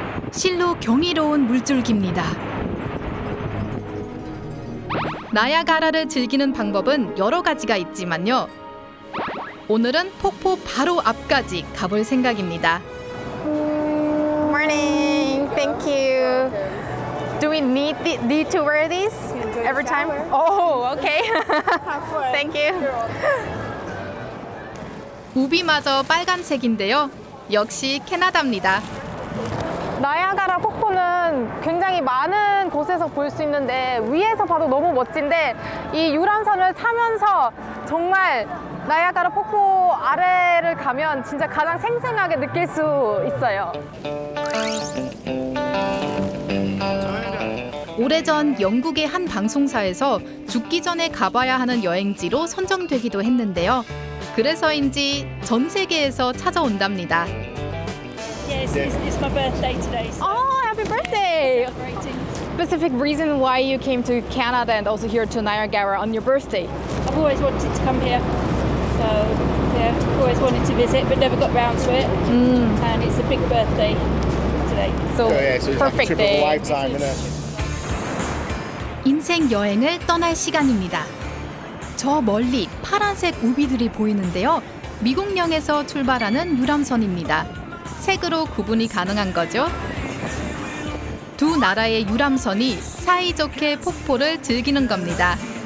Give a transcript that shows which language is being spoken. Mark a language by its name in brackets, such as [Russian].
[Korean] 실로 경이로운 물줄기입니다. 나야가라를 즐기는 방법은 여러 가지가 있지만요. 오늘은 폭포 바로 앞까지 가볼 생각입니다. [English] Morning, thank you. Do we need to wear these every time? Oh, okay. Thank you. [Korean] 우비마저 빨간색인데요. 역시 캐나다입니다. 나야가라 폭포는 굉장히 많은 곳에서 볼 수 있는데 위에서 봐도 너무 멋진데 이 유람선을 타면서 정말 나야가라 폭포 아래를 가면 진짜 가장 생생하게 느낄 수 있어요. 오래전 영국의 한 방송사에서 죽기 전에 가봐야 하는 여행지로 선정되기도 했는데요. 그래서인지 전 세계에서 찾아온답니다. [English] Yes, it's my birthday today. So Oh, happy birthday! celebrating. Specific reason why you came to Canada and also here to Niagara on your birthday? I've always wanted to come here, so yeah, always wanted to visit, but never got round to it. And it's a big birthday today. So, So it's like a perfect trip of a day. lifetime, isn't it? [Korean] 인생 여행을 떠날 시간입니다. 저 멀리 파란색 우비들이 보이는데요. 미국령에서 출발하는 유람선입니다. 색으로 구분이 가능한 거죠. 두 나라의 유람선이 사이좋게 폭포를 즐기는 겁니다.